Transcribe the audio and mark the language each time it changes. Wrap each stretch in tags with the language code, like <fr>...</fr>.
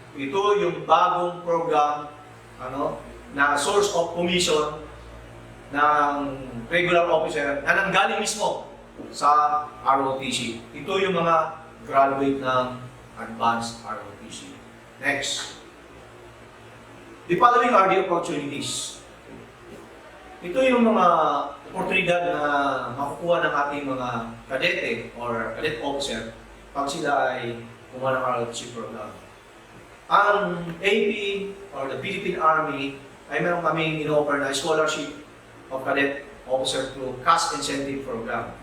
<tl>Ito yung bagong program na source of commission ng regular officer na nanggaling mismo sa ROTC. Ito yung mga graduate ng advanced ROTC. Next.</tl> <en>The following are the opportunities.</en> <tl>Ito yung mga oportunidad na makukuha ng ating mga kadete or cadet officer pag sila ay kumuha ng ROTC program. Ang AP or the Philippine Army ay meron kaming in-offer na</tl> <en>scholarship of cadet officer through cash incentive program.</en>